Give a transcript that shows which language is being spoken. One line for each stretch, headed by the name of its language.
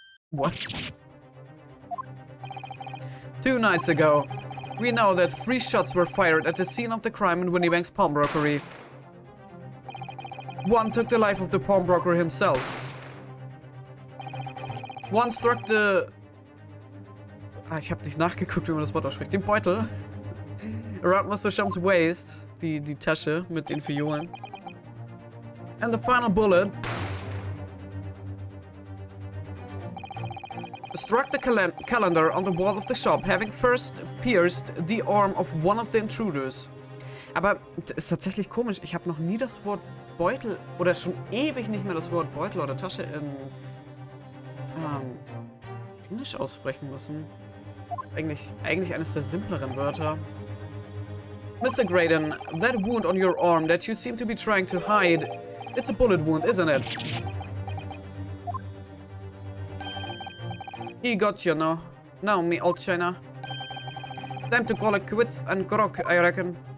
English: What? 2 nights ago, We know that 3 shots were fired at the scene of the crime in Winniebank's pawnbrokery. 1 took the life of the pawnbroker himself. 1 struck the...
German: ich habe nicht nachgeguckt, wie man das Wort ausspricht. Den Beutel.
English: Around Mr. Shum's waist.
German: Die Tasche mit den Fiolen.
English: And the final bullet struck the calendar on the wall of the shop, having first pierced the arm of one of the intruders.
German: Aber das ist tatsächlich komisch. Ich habe noch nie das Wort Beutel oder schon ewig nicht mehr das Wort Beutel oder Tasche in Englisch aussprechen müssen. Eigentlich eines der simpleren Wörter.
English: Mr. Graydon, that wound on your arm that you seem to be trying to hide, it's a bullet wound, isn't it? He got you, no? Now, me old China. Time to call it quits and grog, I reckon.